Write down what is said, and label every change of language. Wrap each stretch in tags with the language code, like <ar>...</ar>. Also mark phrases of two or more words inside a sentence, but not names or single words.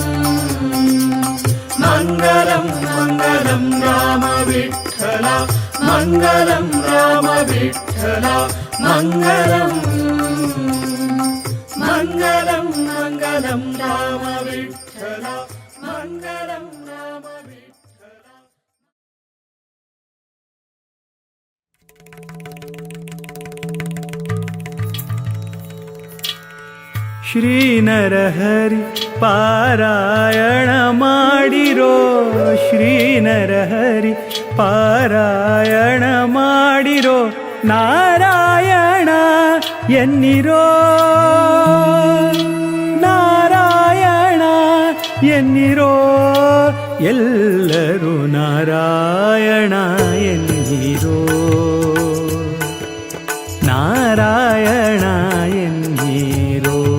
<sa>मङ्गलं मङ्गलं राम विठ्ठल मङ्गलं राम विठ्ठल मङ्गलम् मङ्गलं मङ्गलं राम विठ्ठल मङ्गलं राम विठ्ठल</sa> <kn>ಶ್ರೀ ನರಹರಿ ಪಾರಾಯಣ ಮಾಡಿರೋ ಶ್ರೀ ನರಹರಿ ಪಾರಾಯಣ ಮಾಡಿರೋ ನಾರಾಯಣ ಎನ್ನಿರೋ ನಾರಾಯಣ ಎನ್ನಿರೋ ಎಲ್ಲರೂ ನಾರಾಯಣ ಎನ್ನಿರೋ ನಾರಾಯಣ ಎನ್ನಿರೋ</kn>